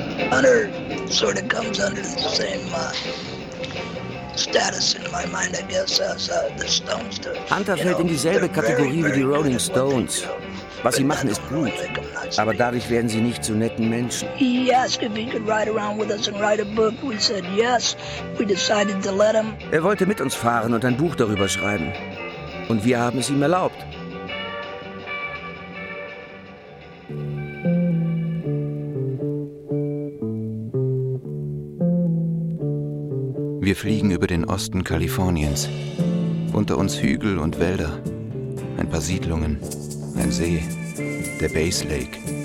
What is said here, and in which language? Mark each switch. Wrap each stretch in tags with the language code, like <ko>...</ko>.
<en>Hunter sort of comes under the same status in my mind, I guess, as the Stones do.</en> <de>Hunter fällt in dieselbe Kategorie wie die Rolling Stones. Was sie machen, ist gut. Aber dadurch werden sie nicht zu netten Menschen.</de> <en>He asked if he could ride around with us and write a book. We said yes. We decided to let him.</en> <de>Er wollte mit uns fahren und ein Buch darüber schreiben. Und wir haben es ihm erlaubt. Wir fliegen über den Osten Kaliforniens. Unter uns Hügel und Wälder. Ein paar Siedlungen. Ein See. Der Base Lake.</de>